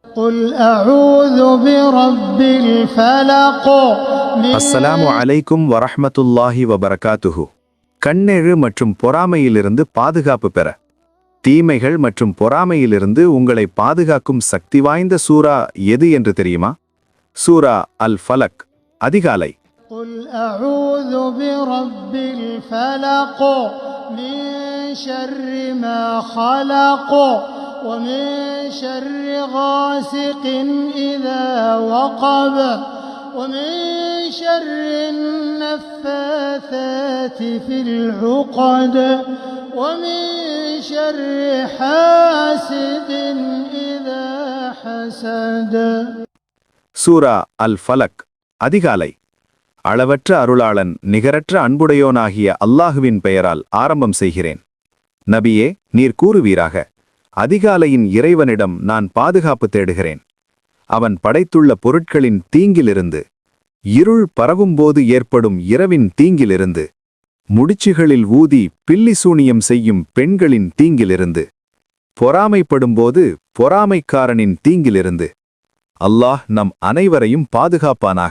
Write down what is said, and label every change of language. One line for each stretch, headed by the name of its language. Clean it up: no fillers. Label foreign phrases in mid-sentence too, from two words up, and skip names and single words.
Arabic: قل أعوذ برب الفلق. السلام عليكم ورحمة الله وبركاته.
Tamil: கண்ணெழு மற்றும் பொறாமையிலிருந்து பாதுகாப்பு பெற, தீமைகள் மற்றும் பொறாமையிலிருந்து உங்களை பாதுகாக்கும் சக்தி வாய்ந்த சூரா எது என்று தெரியுமா? சூரா அல் ஃபலக், அதிகாலை.
Arabic: قل أعوذ برب الفلق من شر ما خلق ومن شر غاسق إذا وقب ومن شر النفاثات في العقد ومن شر حاسد إذا حسد.
Tamil: சூரா அல் ஃபலக், அதிகாலை. அளவற்ற அருளாளன் நிகரற்ற அன்புடையோனாகிய அல்லாஹுவின் பெயரால் ஆரம்பம் செய்கிறேன். நபியே, நீர் கூறுவீராக, அதிகாலையின் இறைவனிடம் நான் பாதுகாப்பு தேடுகிறேன். அவன் படைத்துள்ள பொருட்களின் தீங்கிலிருந்து, இருள் பரவும்போது ஏற்படும் இரவின் தீங்கிலிருந்து, முடிச்சுகளில் ஊதி பில்லி சூனியம் செய்யும் பெண்களின் தீங்கிலிருந்து, பொறாமைப்படும்போது பொறாமைக்காரனின் தீங்கிலிருந்து அல்லாஹ் நம் அனைவரையும் பாதுகாப்பானாக.